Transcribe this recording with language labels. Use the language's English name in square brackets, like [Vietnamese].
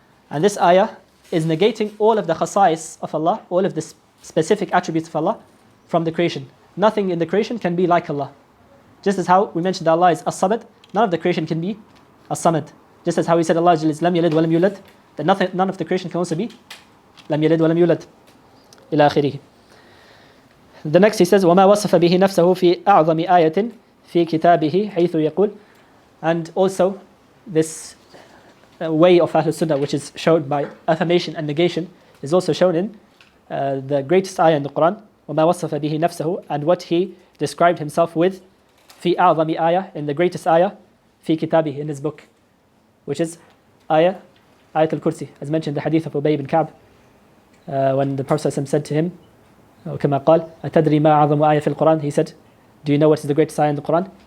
[English] And this ayah is negating all of the khasa'is of Allah, all of the specific attributes of Allah from the creation. Nothing in the creation can be like Allah. Just as how we mentioned that Allah is as-samad, none of the creation can be as-samad. Just as how we said Allah is lam yalid wa lam yulad, that none of the creation can also be lam yalid wa lam yulad. Ila akhirih. The next he says, [Arabic] وَمَا وَصَفَ بِهِ نَفْسَهُ فِي أَعْظَمِ آيَةٍ فِي كِتَابِهِ حَيْثُ يَقُولُ. [English] And also this way of Ahlul Sunnah, which is shown by affirmation and negation, is also shown in the greatest ayah in the Quran, [Arabic] وَمَا وَصَفَ بِهِ نَفْسَهُ, [English] and what he described himself with, [Arabic] فِي أَعْظَمِ آيَةٍ, [English] in the greatest ayah, [Arabic] فِي كِتَابِهِ, [English] in his book, which is ayat al-Kursi, as mentioned in the hadith of Ubay ibn Ka'b, when the Prophet said to him, [Arabic] كما قال أتدري ما أعظم آية في القرآن, [English] he said, do you know what is the greatest ayah in the Quran?